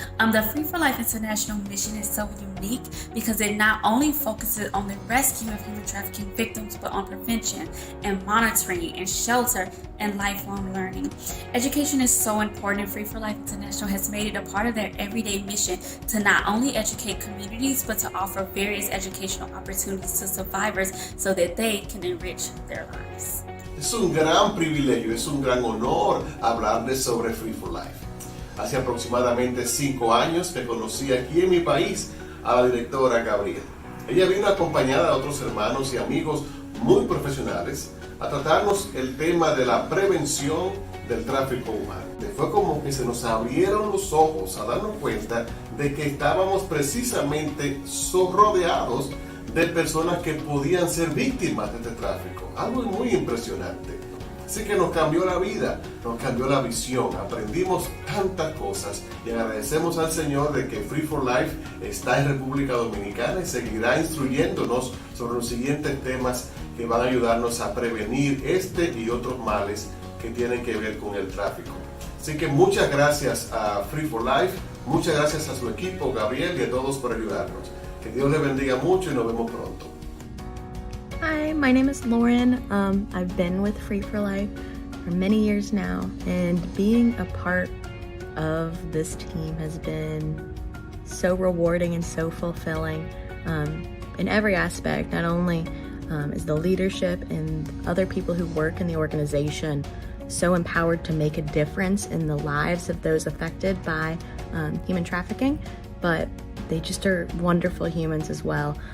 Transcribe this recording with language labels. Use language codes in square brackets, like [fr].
[en] The Free for Life International mission is so unique because it not only focuses on the rescue of human trafficking victims, but on prevention and monitoring and shelter and lifelong learning. Education is so important, and Free for Life International has made it a part of their everyday mission to not only educate communities, but to offer various educational opportunities to survivors so that they can enrich their lives. [es] Es un gran privilegio, es un gran honor hablarles sobre Free for Life. Hace aproximadamente 5 años que conocí aquí en mi país a la directora Gabriela. Ella vino acompañada de otros hermanos y amigos muy profesionales a tratarnos el tema de la prevención del tráfico humano. Fue como que se nos abrieron los ojos a darnos cuenta de que estábamos precisamente rodeados de personas que podían ser víctimas de este tráfico. Algo muy impresionante. Así que nos cambió la vida, nos cambió la visión, aprendimos tantas cosas y agradecemos al Señor de que Free for Life está en República Dominicana y seguirá instruyéndonos sobre los siguientes temas que van a ayudarnos a prevenir este y otros males que tienen que ver con el tráfico. Así que muchas gracias a Free for Life, muchas gracias a su equipo, Gabriel, y a todos por ayudarnos. Que Dios les bendiga mucho y nos vemos pronto. [en] Hi, my name is Lauren. I've been with Free for Life for many years now, and being a part of this team has been so rewarding and so fulfilling in every aspect. Not only is the leadership and other people who work in the organization so empowered to make a difference in the lives of those affected by human trafficking, but they just are wonderful humans as well.